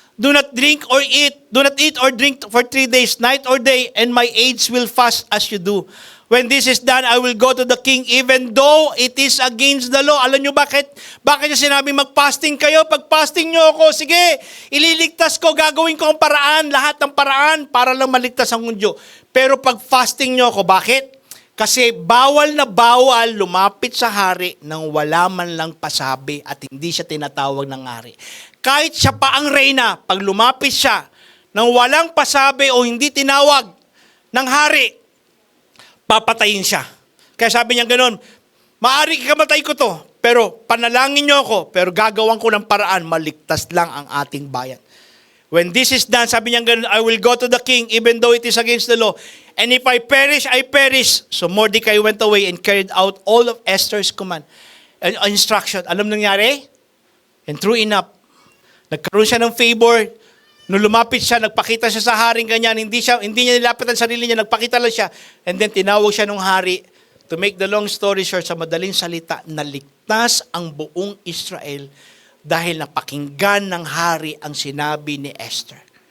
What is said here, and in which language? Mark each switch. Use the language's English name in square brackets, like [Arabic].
[English] Do not eat or drink for 3 days, night or day, and my aides will fast as you do. When this is done, I will go to the king even though it is against the law. [Filipino] Alam nyo bakit? Bakit niya sinabi mag-fasting kayo? Pag fasting nyo ako, sige, ililigtas ko, gagawin ko ang paraan, lahat ng paraan para lang maligtas ang mundo. Pero pag fasting nyo ako, bakit? Kasi bawal na bawal lumapit sa hari nang wala man lang pasabi at hindi siya tinatawag ng hari. Kahit siya pa ang reyna, pag lumapit siya nang walang pasabi o hindi tinawag ng hari, papatayin siya. Kaya sabi niya gano'n, maari ikamatay ko to, pero panalangin niyo ako, pero gagawan ko ng paraan, maligtas lang ang ating bayan. [English] When this is done, [Filipino] sabi niya gano'n, [English] I will go to the king even though it is against the law. And if I perish, I perish. So Mordecai went away and carried out all of Esther's command and instruction. [Filipino] Alam nangyari? [English] And true enough, [Filipino] nagkaroon siya ng favor. Nung lumapit siya, nagpakita siya sa haring ganyan, hindi niya nilapit ang sarili niya, nagpakita lang siya. [English] And then [Filipino] tinawag siya ng hari. [English] To make the long story short, [Filipino] sa madaling salita, naligtas ang buong Israel dahil napakinggan ng hari ang sinabi ni Esther.